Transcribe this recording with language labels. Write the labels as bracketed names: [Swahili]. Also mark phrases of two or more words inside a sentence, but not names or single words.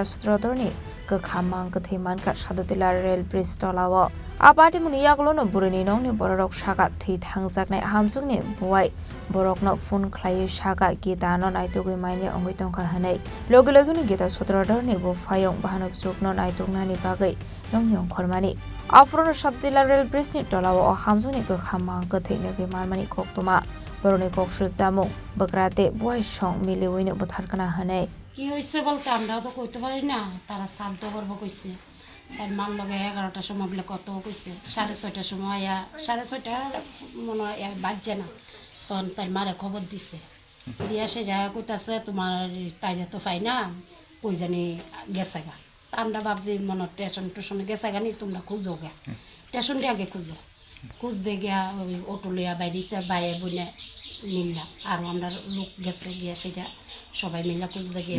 [Kok Borok] Sutradhar ni Kwkham Mangkwthwi Mankha Sadhutila [English] rail bridge [Kok Borok] Tolao Patimung yaklono burini nongni borok saga thi thangjaknai Hamjwkni Bwsai borokno phone khlai saga Gita no naitugui maine ongoi tongkha hanai logi logini Gita Sutradhar ni Bwsai bahanok jukno naitugnani bagai nongni ongkhormani afrono Sadhutila [English] rail bridge [Kok Borok] ni Tolao Hamjwkni Kwkham Mangkwthwi nogi marmani Koktwma boroni koksu jamung bagrate Bwsai song miliwino botharkana hanai [Bangla] কি হইছে বলতে আমরা তো কইতে পারি না তারা শান্ত করব কইছে তার মান লগে 11টার সময় বলে কত কইছে 6:30টার সময় আয়া 6:30 মনে হয় বাজছে না তখন তার মারে খবর দিছে দিয়া সেটা কইতাছে তোমার তাইরে তো পাই না কই জানি গেছে গা আমরা ভাবছি মনে স্টেশন টুশনে গেছে গা নি তোমরা খুঁজো গা স্টেশনটা আগে খুঁজো খুঁজ দে গিয়া ওই অটো লইয়া বাইরেছে বাইরে বইনে নিলা আর আমরা লোক গেছে গিয়া সেটা সবাই মিলে খুঁজতে গিয়ে